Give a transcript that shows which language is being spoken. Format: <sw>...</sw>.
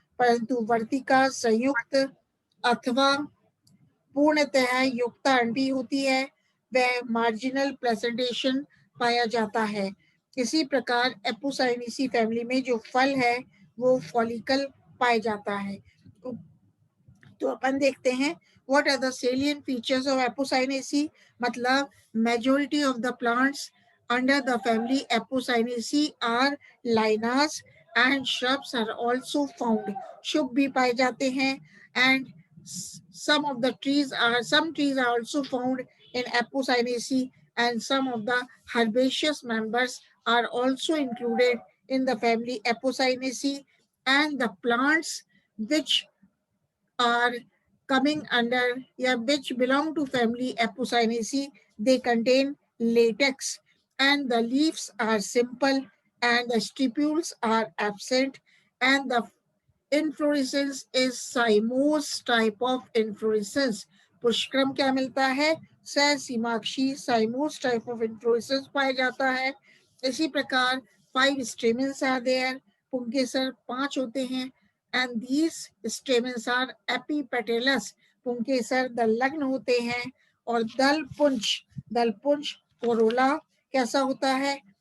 <hi>परंतु वर्तिका संयुक्त अथवा पूर्णतः युक्त अंडी होती है, वह मार्जिनल प्रेजेंटेशन पाया जाता है। इसी प्रकार एपोसाइनेसी फैमिली में जो फल है वो फॉलिकल पाया जाता है। तो अपन देखते हैं</hi> <en>what are the salient features of apocynaceae, मतलब majority of the plants under the family apocynaceae are lianas and shrubs are also found,</en> <hi>शुभ भी पाए जाते हैं,</hi> <en>and some trees are also found in apocynaceae, and some of the herbaceous members are also included in the family apocynaceae, and the plants which are coming under which belong to family Apocynaceae, they contain latex and the leaves are simple and the stipules are absent and the inflorescence is cymose type of inflorescence.</en> <hi>पुष्पक्रम क्या मिलता है? सहसीमाक्षी</hi> <en>cymose type of inflorescence</en> <hi>पाया जाता है। इसी प्रकार</hi> <en>5 stamens are there,</en> <hi>पुंकेसर 5 होते हैं,</hi> <en>and these stamens are epipetalous,</en> <hi>पुंकेसर दलग्न होते हैं, और दलपुंज कोरोला कैसा होता है?</hi>